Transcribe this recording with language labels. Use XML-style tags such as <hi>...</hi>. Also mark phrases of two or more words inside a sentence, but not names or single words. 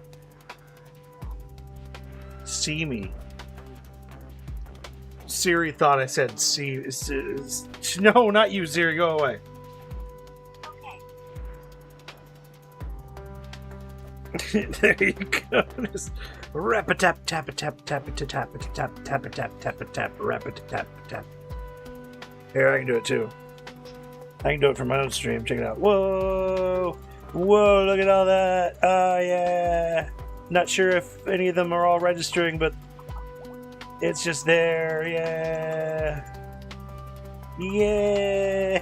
<en>See me. Siri thought I said see. No, not you, Siri. Go away. Okay. There you go. Just rap-a-tap, tap-a-tap, tap-a-tap, tap-a-tap, tap-a-tap, tap-a-tap, rap-a-tap, tap. Here, I can do it too. I can do it from my own stream. Check it out. Whoa! Whoa, look at all that. Oh, yeah. Not sure if any of them are all registering, but it's just there. Yeah. Yeah.</en>